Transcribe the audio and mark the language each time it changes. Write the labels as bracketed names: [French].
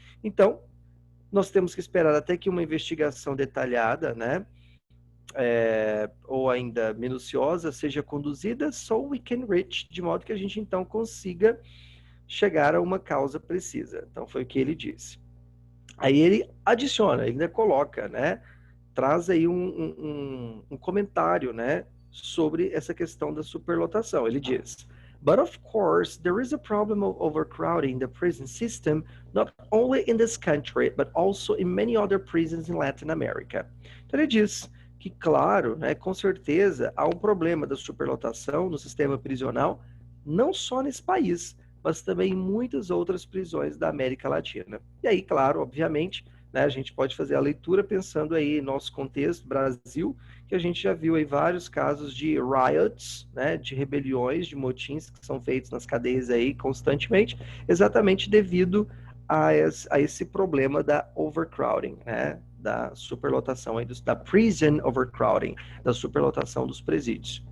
[Portuguese] Então, nós temos que esperar até que uma investigação detalhada, né, ou ainda minuciosa, seja conduzida, [English] so we can reach, [Portuguese] de modo que a gente então consiga chegar a uma causa precisa. Então, foi o que ele disse. Aí ele adiciona, ele ainda coloca, né, traz aí um comentário, né, sobre essa questão da superlotação. [English] Ele diz: But of course, there is a problem of overcrowding the prison system, not only in this country, but also in many other prisons in Latin America. [Portuguese] Então ele diz que, claro, né, com certeza, há um problema da superlotação no sistema prisional, não só nesse país, mas também em muitas outras prisões da América Latina. E aí, claro, obviamente, né, a gente pode fazer a leitura pensando aí em nosso contexto, Brasil, que a gente já viu aí vários casos de riots, né, de rebeliões, de motins que são feitos nas cadeias aí constantemente, exatamente devido a esse problema da overcrowding, né, da superlotação, aí da prison overcrowding, da superlotação dos presídios.